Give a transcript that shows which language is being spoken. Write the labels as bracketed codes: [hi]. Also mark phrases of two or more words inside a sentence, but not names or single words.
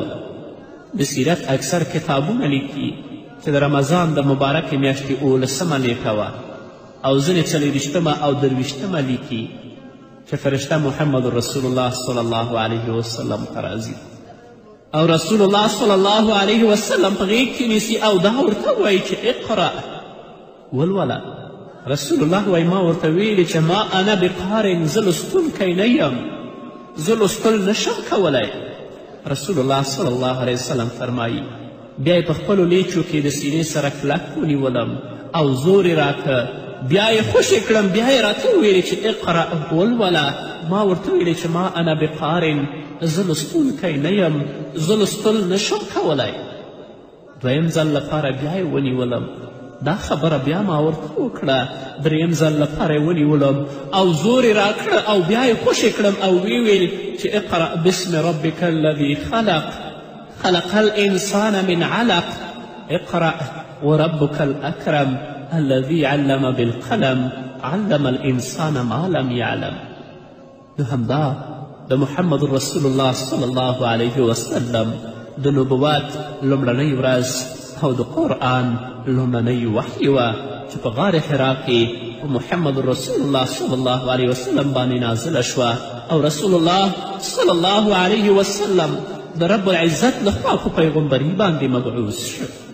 [ps] د سیرت اکثر کتابونه لیکي چې د رمضان د مبارکې میاشتې 18 نیټه وه، او ځینې 40 او 23 لیکي چې فرشته محمد رسول الله [ar] صلی الله علیه وسلم [ps] ته راځي، او رسول الله [ar] صلی الله علیه وسلم [ps] په غیږ کې نیسي او دا ورته وایي چې اقرأ ولوله. رسول الله وایي ما ورته ویلي چې [ar] ما انا بقارن، [ps] زه لوستونکی نه یم، زه لوستل نشم کولی. رسول الله [ar] صلی الله علیه وسلم [ps] فرمایي بیا یې په خپلو لیچو کې د سینې سره کلک ونیولم او زور یې راکه، بیا یې خوشې کړم، بیا یې راته وویلې چې اقرأ ولوله. ما ورته ویلې چې [ar] ما انا بقارن، [ps] زه لوستونکی نه یم، زه لوستل نشم کولی. 2یم ځل لپاره بیا یې ونیولم، دا خبره بیا ما ورته وکړه. 3یم ځل لپاره یې ونیولم او زور یې راکړه او بیا یې خوشې کړم او ویې ویل چې [ar] اقرأ باسم ربک الذي خلق خلق الانسان من علق اقرأ وربك الأكرم الذي علم بالقلم علم الانسان ما لم يعلم. [ps] نو همدا د محمد رسول الله [ar] صلی الله علیه وسلم [ps] د نبوت لومړنۍ ورځ او د قرآن لومړنۍ وحی وه چې په غار حرا کې په محمد رسول الله [ar] صلی الله علیه وسلم [ps] باندې نازله شوه، او رسول الله [ar] صلی الله علیه وسلم [ps] د [ar] رب العزت [ps] لخوا په پیغمبري باندې مبعوث شو.